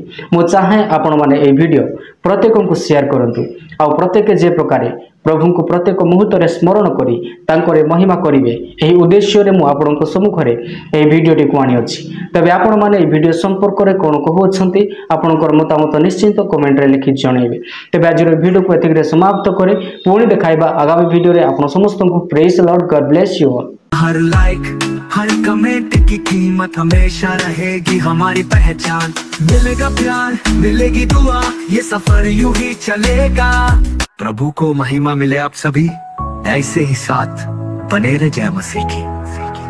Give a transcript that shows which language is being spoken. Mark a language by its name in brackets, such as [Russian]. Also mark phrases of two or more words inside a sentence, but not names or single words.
[Odia] ମୁ ଚାହେ ଆପଣ ମାନେ ଏ ଭିଡିଓ ପ୍ରତ୍ୟେକ କୁ ସେୟାର କରନ୍ତୁ ଆ ପ୍ରତ୍ୟେକ ଯେ ପ୍ରକାର ପ୍ରଭୁ କୁ ପ୍ରତ୍ୟେକ ମୁହୂର୍ତ୍ତ ରେ ସ୍ମରଣ କରି ତାଙ୍କରେ ମହିମା କରିବେ ଏହି ଉଦ୍ଦେଶ୍ୟ ରେ ମୁ ଆପଣଙ୍କ ସମ୍ମୁଖ ରେ ଏ ଭିଡିଓଟି କୁ ଆଣି ଅଛି। ତେବେ ଆପଣ ମାନେ ଏ ଭିଡିଓ ସମ୍ପର୍କ ରେ କଣ କହୁଛନ୍ତି ଆପଣଙ୍କର ମତାମତ ନିଶ୍ଚିତ କମେଣ୍ଟ ରେ ଲେଖି ଜଣାଇବେ। ତେବେ ଆଜି ର ଭିଡିଓ କୁ ଏତିକି ରେ ସମାପ୍ତ କରେ ପୁଣି ଦେଖାଇବା ଆଗାମୀ ଭିଡିଓ ରେ ଆପଣ ସମସ୍ତ କୁ [English] praise Lord God bless you all. [Hindi] हर लाइक हर कमेंट की कीमत हमेशा रहेगी हमारी पहचान। मिलेगा प्यार मिलेगी दुआ, ये सफर यूं ही चलेगा। प्रभु को महिमा मिले आप सभी ऐसे ही साथ बने रहे। जय मसीह की।